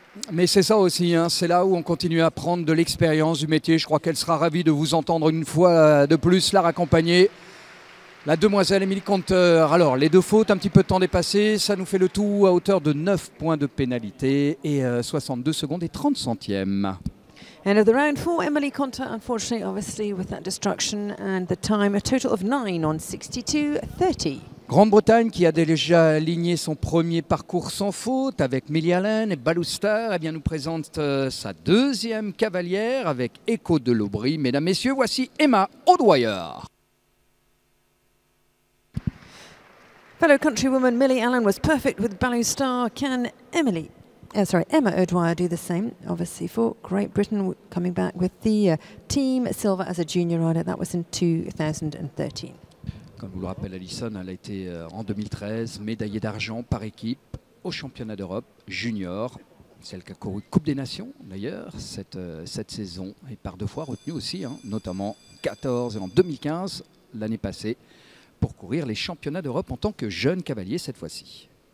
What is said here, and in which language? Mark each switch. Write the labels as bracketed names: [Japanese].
[French] Mais c'est ça aussi, hein, c'est là où on continue à prendre de l'expérience du métier. Je crois qu'elle sera ravie de vous entendre une fois de plus la raccompagner. La demoiselle Émilie Conter. Alors, les 2 fautes, un petit peu de temps dépassé, ça nous fait le tout à hauteur de 9 points de pénalité et 62 secondes et 30 centièmes. [English] End of the round for Emily Conter, unfortunately, obviously, with that destruction, and the time, a total of 9 on 62.30. [French] Grande-Bretagne qui a déjà aligné son premier parcours sans faute avec Millie Allen et Baluster, eh bien, nous présente sa deuxième cavalière avec Echo de l'Aubry. Mesdames, messieurs, voici Emma O'Dwyer. [English] Fellow countrywoman Millie Allen was perfect with Baluster. Can Emma O'Dwyer do the same? Obviously for Great Britain, coming back with the team silver as a junior rider. That was in 2013. [French] Comme vous le rappelle Alison, elle a été en 2013 médaillée d'argent par équipe au championnat d'Europe junior. Celle qui a couru Coupe des Nations d'ailleurs cette saison, et par 2 fois retenue aussi, hein, notamment en 2014 et en 2015 l'année passée, pour courir les championnats d'Europe en tant que jeune cavalier cette fois-ci.